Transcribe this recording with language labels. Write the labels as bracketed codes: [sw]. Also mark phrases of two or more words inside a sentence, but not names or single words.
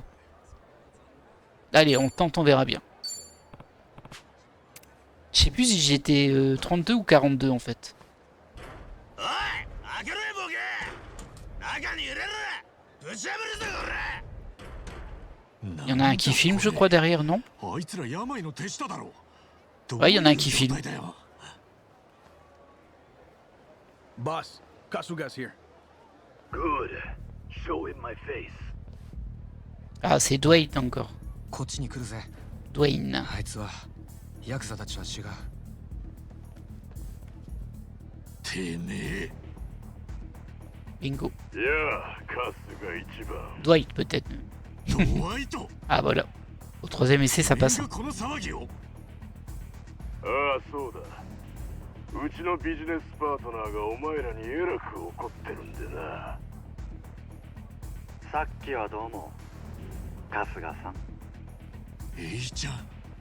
[fr] Allez, on le tente, on verra bien. Je sais plus si j'étais 32 ou 42 en fait. Il y en a un qui filme, je crois, derrière, non? Ouais, il y en a un qui filme. [en] Boss, Kasuga's here. Good. Show him my face. [fr] Ah, c'est Dwayne encore. [ja] こっちに来るぜ。 Dwayne. あいつはヤクザたちは違う。てめえ。 Bingo. いや、カスが一番。 [fr] Dwight peut-être. [ja] ドワイト。 [fr] Ah voilà. Au troisième essai, ça passe. [ja] この騒ぎを。ああ、そうだ。うちのビジネスパートナーがお前らにえらく怒ってるんでな。さっきはどうも、春日さん。エイちゃん。